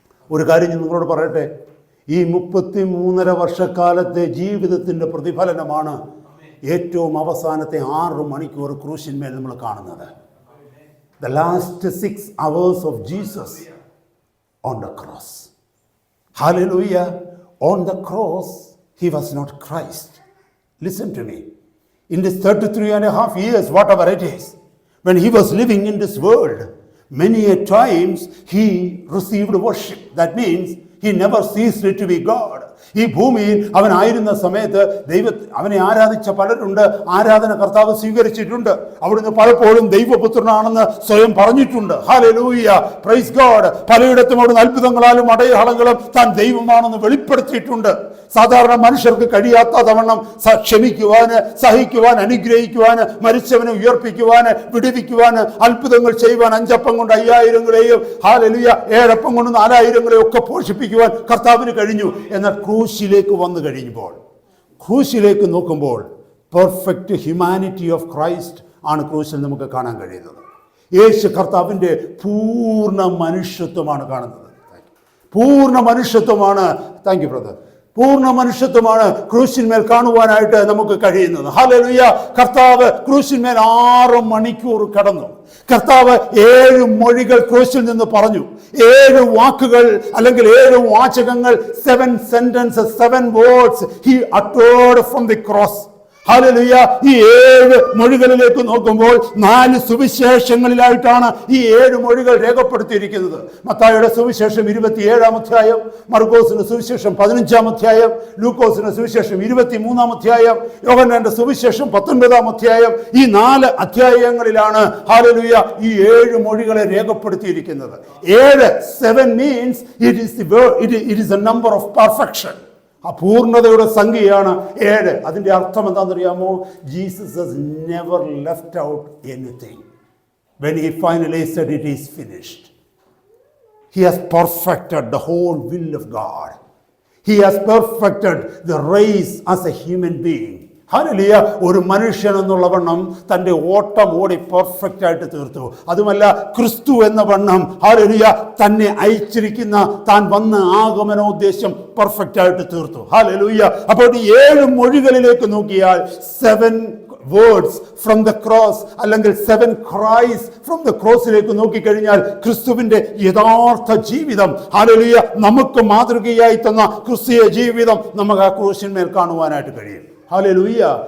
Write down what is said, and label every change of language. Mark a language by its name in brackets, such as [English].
[Malayalam] ഒരു കാര്യം ഞാൻ നിങ്ങളോട് പറയട്ടെ, ഈ 33.5 വർഷക്കാലത്തെ ജീവിതത്തിൻ്റെ പ്രതിഫലനമാണ് ഏറ്റവും അവസാനത്തെ 6 മണിക്കൂർ ക്രൂശിന്മേൽ നമ്മൾ കാണുന്നത്. [English] The last 6 hours of Jesus on the cross. Hallelujah. On the cross, he was not Christ. Listen to me. In this 33.5 years, whatever it is, when he was living in this world, many a times he received worship. That means he never ceased to be God. [Malayalam] ഈ ഭൂമിയിൽ അവനായിരുന്ന സമയത്ത് അവനെ ആരാധിച്ച പലരുണ്ട്. ആരാധന കർത്താവ് സ്വീകരിച്ചിട്ടുണ്ട്. അവിടുന്ന് പലപ്പോഴും ദൈവപുത്രനാണെന്ന് സ്വയം പറഞ്ഞിട്ടുണ്ട്. Hallelujah, [English] Praise God. [Malayalam] പലയിടത്തും അവിടുന്ന് അത്ഭുതങ്ങളാലും അടയാളങ്ങളും താൻ ദൈവമാണെന്ന് വെളിപ്പെടുത്തിയിട്ടുണ്ട്. സാധാരണ മനുഷ്യർക്ക് കഴിയാത്തവണ്ണം ക്ഷമിക്കുവാന്, സഹിക്കുവാൻ, അനുഗ്രഹിക്കുവാന്, മരിച്ചവനെ ഉയർപ്പിക്കുവാന്, വിടുവിക്കുവാന്, അത്ഭുതങ്ങൾ ചെയ്യുവാൻ, 5 അപ്പം കൊണ്ട് 5000 ഹല്ലേലൂയ 7 അപ്പം കൊണ്ട് 4000 ഒക്കെ പോഷിപ്പിക്കുവാൻ കർത്താവിന് കഴിഞ്ഞു. എന്നാൽ ക്രൂശിലേക്ക് വന്നു കഴിയുമ്പോൾ, ക്രൂശിലേക്ക് നോക്കുമ്പോൾ [English] perfect humanity of Christ [Malayalam] ആണ് ക്രൂശിൽ നമുക്ക് കാണാൻ കഴിയുന്നത്. യേശു കർത്താവിൻ്റെ പൂർണ്ണ മനുഷ്യത്വമാണ് കാണുന്നത്. പൂർണ്ണ മനുഷ്യത്വമാണ്. [English] Thank you brother. [Malayalam] പൂർണ്ണ മനുഷ്യത്വമാണ് ക്രൂശിന്മേൽ കാണുവാനായിട്ട് നമുക്ക് കഴിയുന്നത്. ഹല്ലേലൂയ. കർത്താവ് ക്രൂശിന്മേൽ 6 മണിക്കൂർ കടന്നു. കർത്താവ് 7 മൊഴികൾ ക്രൂശിൽ നിന്ന് പറഞ്ഞു. 7 വാക്കുകൾ അല്ലെങ്കിൽ 7 വാചകങ്ങൾ, [English] 7 sentences, 7 words he uttered from the cross. [Malayalam] Hallelujah. ഈ 7 മൊഴികളിലേക്ക് നോക്കുമ്പോൾ 4 സുവിശേഷങ്ങളിലായിട്ടാണ് ഈ 7 മൊഴികൾ രേഖപ്പെടുത്തിയിരിക്കുന്നത്. മത്തായിയുടെ സുവിശേഷം 27-ാം അധ്യായം, മർക്കോസിന്റെ സുവിശേഷം 15-ാം അധ്യായം, ലൂക്കോസിന്റെ സുവിശേഷം 23-ാം അധ്യായം, യോഹന്നാന്റെ സുവിശേഷം 19-ാം അധ്യായം. ഈ 4 അധ്യായങ്ങളിലാണ് ഹല്ലേലൂയ ഈ 7 മൊഴികളെ രേഖപ്പെടുത്തിയിരിക്കുന്നത്. [English] 7 means it is a number of perfection. [Malayalam] അപൂർണതയുടെ സംഖ്യയാണ് 7. അതിൻ്റെ അർത്ഥം എന്താണെന്നറിയാമോ? [English] Jesus has never left out anything. When he finally said it is finished, he has perfected the whole will of God. He has perfected the race as a human being. [Malayalam] Hallelujah. ഒരു മനുഷ്യൻ എന്നുള്ള വണ്ണം തൻ്റെ ഓട്ടം ഓടി perfect ആയിട്ട് തീർത്തു. അതുമല്ല, ക്രിസ്തു എന്ന വണ്ണം ഹല്ലേലൂയ തന്നെ അയച്ചിരിക്കുന്ന താൻ വന്ന ആഗമനോദ്ദേശം പെർഫെക്റ്റ് ആയിട്ട് തീർത്തു. ഹല്ലേലൂയ. അപ്പോൾ ഈ 7 മൊഴികളിലേക്ക് നോക്കിയാൽ [English] 7 words from the cross [Malayalam] അല്ലെങ്കിൽ [English] 7 cries from the [Malayalam] crossലേക്ക് നോക്കിക്കഴിഞ്ഞാൽ ക്രിസ്തുവിന്റെ യഥാർത്ഥ ജീവിതം ഹല്ലേലൂയ നമുക്ക് മാതൃകയായി തന്ന ക്രിസ്തീയ ജീവിതം നമുക്ക് ആ ക്രൂശിന്മേൽ കാണുവാനായിട്ട് കഴിയും. ഹല്ലേലൂയ.